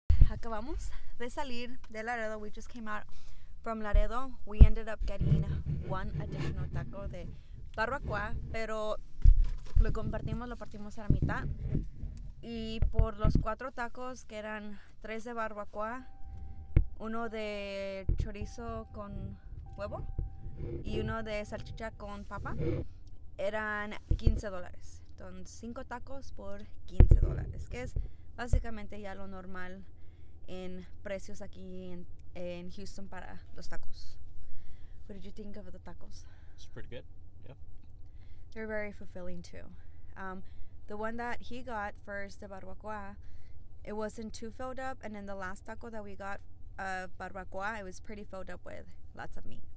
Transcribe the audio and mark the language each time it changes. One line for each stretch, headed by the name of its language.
Spanish: Acabamos de salir de Laredo.
English: We just came out from Laredo. We ended up getting one additional
Spanish: taco de barbacoa, pero lo partimos a la mitad. Y por los 4 tacos, que eran 3 de barbacoa, uno de chorizo con huevo y uno de salchicha con papa, eran $15. Entonces 5 tacos por $15, que es básicamente ya lo normal en precios aquí en Houston para los tacos.
English: What did you think of the tacos? It's pretty good. Yeah. They're very fulfilling too. The one that he got first, the barbacoa, it wasn't too filled up, and then the last taco that we got, barbacoa, it was pretty filled up with lots of meat.